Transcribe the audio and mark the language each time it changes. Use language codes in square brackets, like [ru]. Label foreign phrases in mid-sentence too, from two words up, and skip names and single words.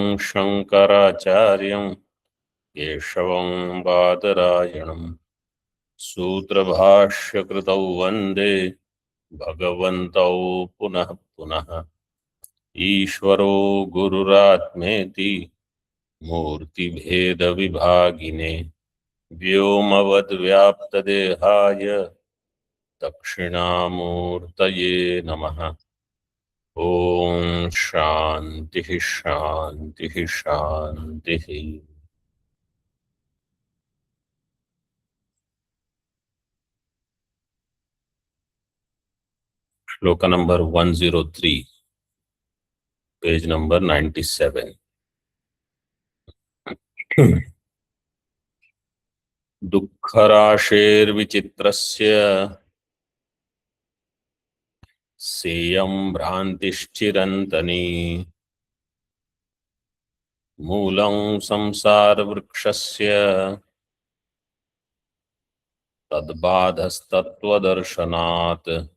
[sa] शङ्कराचार्यं केशवं बादरायणं सूत्रभाष्यकृतौ वन्दे भगवन्तौ पुनः पुनः ईश्वरो गुरुरात्मेति मूर्तिभेदविभागिने व्योमवद्व्याप्तदेहाय दक्षिणामूर्तये नमः। ॐ शान्तिः शान्तिः शान्तिः। [hi] श्लोक नंबर 103, पेज नंबर 97। [sa] दुःखराशेर्विचित्रस्य सेयं भ्रान्तिश्चिरन्तनी मूलं संसारवृक्षस्य तद्बाधस्तत्त्वदर्शनात्।